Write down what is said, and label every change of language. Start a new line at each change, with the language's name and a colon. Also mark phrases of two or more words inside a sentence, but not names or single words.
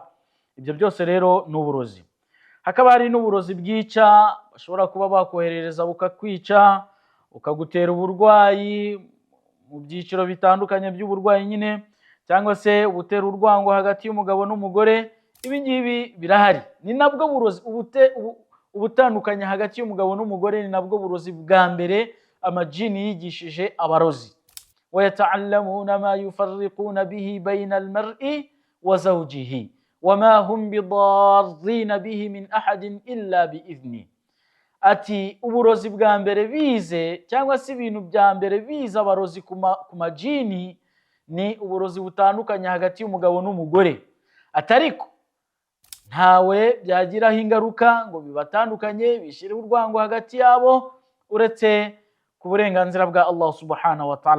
Kinyarwanda: Ibyo byose rero ni uburozi. Hakaba hari n'uburozi bwica, bashobora kuba bakoherereza bukakwica, ukagutera uburwayi mu byiciro bitandukanye by'uburwayi nyine, cyangwa se ubutera urwango hagati y'umugabo n'umugore. Ibi ngibi birahari, ni nabwo burozi ubutandukanye hagati y'umugabo n'umugore, ni nabwo burozi bwa mbere amajini yigishije abarozi.
Arabic: وَيَتَعَلَّمُونَ مَا يُفَرِّقُونَ بِهِ بَيْنَ الْمَرْءِ وَزَوْجِهِ وَمَا هُمْ بِضَارِّينَ بِهِ مِنْ أَحَدٍ إِلَّا بِإِذْنِهِ.
Kinyarwanda: Ati uburozi bwa mbere bize, cyangwa se ibintu bya mbere biza abarozi ku majini, ni uburozi butandukanye hagati y'umugabo n'umugore. Atariko ntawe byagiraho ingaruka ngo bibatandukanye bishyire urwango hagati yabo, uretse ku burenganzira bwa Allah
Arabic: سبحانه وتعالى.